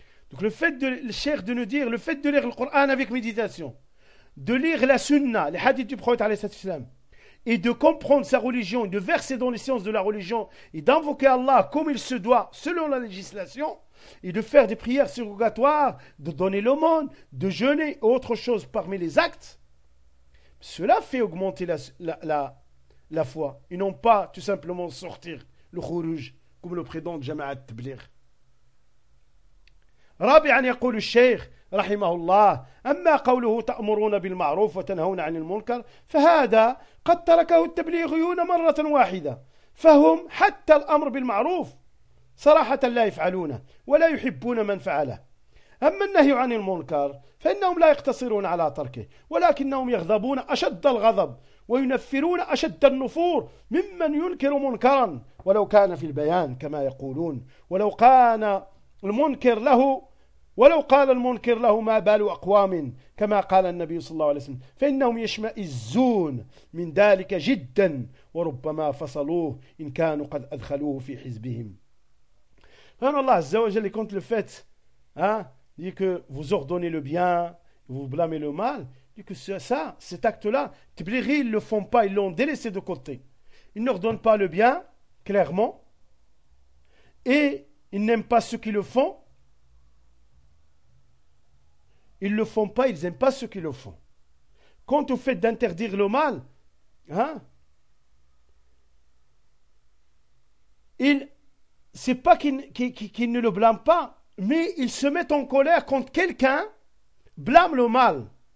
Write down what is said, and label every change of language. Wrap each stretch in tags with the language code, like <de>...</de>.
<fr>Donc le fait de le cher de nous dire, le fait de lire le Coran avec méditation, de lire la sunna, les hadiths du prophète alayhi salatu wasalam, et de comprendre sa religion, de verser dans les sciences de la religion, et d'invoquer Allah comme il se doit, selon la législation, et de faire des prières surrogatoires, de donner l'aumône, de jeûner, autre chose parmi les actes, cela fait augmenter la foi, et non pas tout simplement sortir le khuruj, comme le prédente Jama'at Tabligh.</fr> <ar>Rabi'an yaqul al-shaykh, رحمه الله أما قوله تأمرون بالمعروف وتنهون عن المنكر فهذا قد تركه التبليغيون مرة واحدة فهم حتى الأمر بالمعروف صراحة لا يفعلونه ولا يحبون من فعله أما النهي عن المنكر فإنهم لا يقتصرون على تركه ولكنهم يغضبون أشد الغضب وينفرون أشد النفور ممن ينكر منكرا ولو كان في البيان كما يقولون ولو كان المنكر له ولو قال المنكر له ما بال أقوام كما قال النبي صلى الله عليه وسلم فإنهم يشمئزون من ذلك جدا وربما فصلوه إن كانوا قد أدخلوه في حزبهم فإن الله عز وجل كنت لفت</ar> <fr>dit que vous ordonnez le bien, vous blâmez le mal, dit que ça, cet acte-là, Tibliri, ils ne le font pas, ils l'ont délaissé de côté. Ils n'ordonnent pas le bien, clairement, et ils n'aiment pas ceux qui le font. Ils ne le font pas, ils n'aiment pas ceux qui le font. Quant au fait d'interdire le mal, ils, ce n'est pas qu'ils ne le blâment pas, mais ils se mettent en colère quand quelqu'un blâme le mal.</fr>